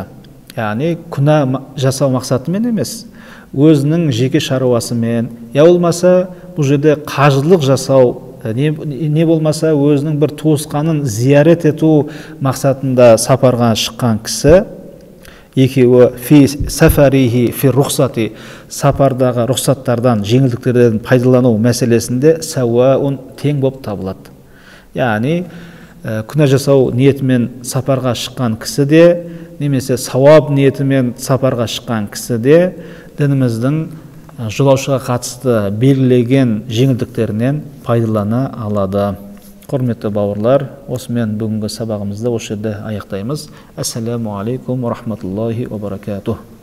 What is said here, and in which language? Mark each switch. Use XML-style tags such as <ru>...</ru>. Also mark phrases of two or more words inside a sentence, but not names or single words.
<kk>Яғни күнә жасау мақсатымен емес, өзінің жеке шаруасымен, я болмаса бұл жерде қажылық жасау, не болмаса өзінің бір туысқанын зиярет ету мақсатында сапарға шыққан кісі, екеуі</kk> <ar>في سفره في رخصة,</ar> <kk>сапардағы рұқсаттардан, жеңілдіктерден пайдалану мәселесінде сауаун, тең болып табылады. Яғни күнә жасау ниетімен сапарға шыққан кісі де, немесе сауап ниетімен сапарға шыққан кісі де дініміздің жолаушыға қатысты белгілеген жеңілдіктерінен пайдалана алады. Құрметті бауырлар, осымен бүгінгі сабағымызды осы жерде аяқтаймыз.</kk> <ar>السلام عليكم ورحمة الله وبركاته.</ar>